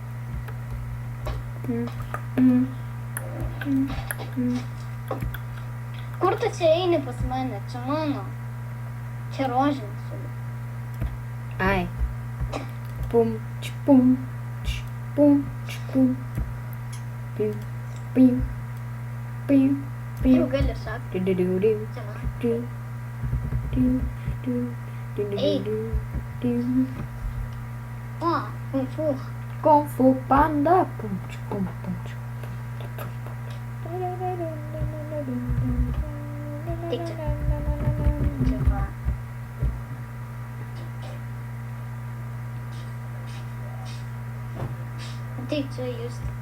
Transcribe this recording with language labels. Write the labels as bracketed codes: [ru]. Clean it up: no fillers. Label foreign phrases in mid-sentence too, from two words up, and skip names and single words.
[lt] Kur tu čia eini pas mane? Čia mano. Čia rožinis. Ai. Pum, pum, pum, pum. Pim, pim, pim, pim. Jau gali šakti. Du-du-du-du. Čia mano. Du, du, du, du-du-du-du, du. O, kung fu. Kung Fu Panda. Pum, pum, pum. Tik čia. Čia va. Tik čia jūs.